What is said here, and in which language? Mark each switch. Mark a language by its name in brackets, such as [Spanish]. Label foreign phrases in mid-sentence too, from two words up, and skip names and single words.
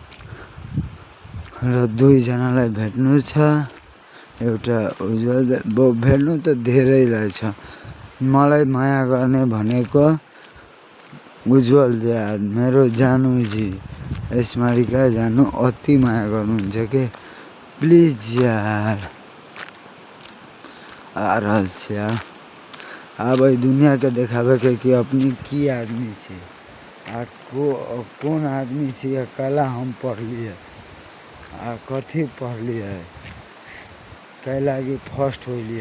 [Nepali] र 2जनालाई भेट्नु छ। एउटा उज्जवल भेट्नु त धेरैलाई छ। मलाई माया गर्ने भनेको उज्जवल यार, मेरो जानुजी, यसमारिका जानु अति माया गर्नुहुन्छ के। [Maithili] प्लिज यार आ रहल छी यार। अब दुनिया के देखावे के कि अपनी की आदमी छी, कौन आदमी छी। कला हम पढ़लिए, कथी पढ़लिए, कै लागी फर्स्ट होलिए।